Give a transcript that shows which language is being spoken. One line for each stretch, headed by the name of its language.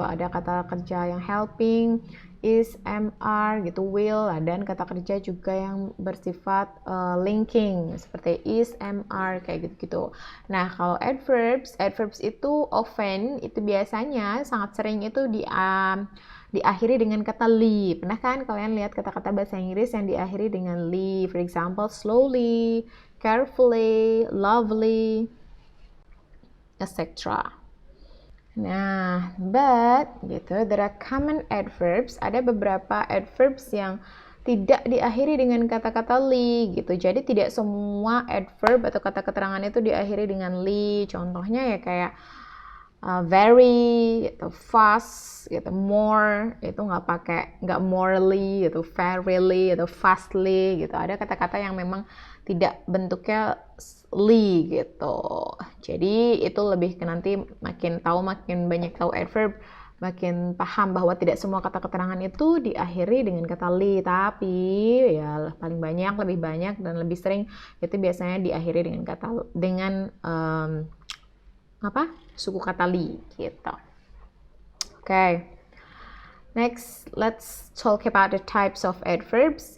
Indonesian: Ada kata kerja yang helping, is, are gitu, will, dan kata kerja juga yang bersifat linking seperti is, are kayak gitu-gitu. Nah, kalau adverbs itu often itu biasanya sangat sering itu diakhiri dengan kata li. Pernah kan kalian lihat kata-kata bahasa Inggris yang diakhiri dengan li?
English: For example, slowly, carefully, lovely, etc. Nah, but gitu, there are common adverbs.
Indonesian: Ada beberapa adverbs yang tidak diakhiri dengan kata-kata li gitu. Jadi tidak semua adverb atau kata keterangan itu diakhiri dengan li. Contohnya ya kayak very, gitu, fast, gitu, more, itu nggak morely, gitu, fairly, atau fastly, gitu. Ada kata-kata yang memang tidak bentuknya li, gitu. Jadi itu lebih ke nanti makin banyak tahu adverb, makin paham bahwa tidak semua kata keterangan itu diakhiri dengan kata li, tapi ya paling banyak, lebih banyak dan lebih sering itu biasanya diakhiri dengan kata suku kata li gitu.
English: Okay. Next, let's talk about the types of adverbs.